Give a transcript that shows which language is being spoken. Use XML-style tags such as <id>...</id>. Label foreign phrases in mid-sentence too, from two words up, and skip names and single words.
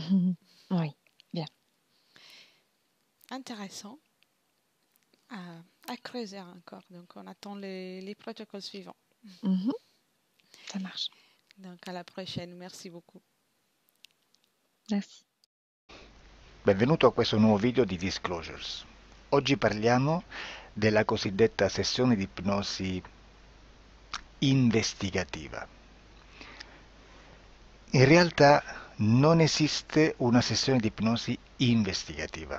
<fr>Oui, bien. Intéressant à creuser encore. Donc, on attend les protocoles suivants. Ça marche. Donc, à la prochaine. Merci beaucoup. Merci.</fr> <it>Benvenuto a questo nuovo video di Disclosures. Oggi parliamo della cosiddetta sessione di ipnosi investigativa. In realtà non esiste una sessione di ipnosi investigativa.</it>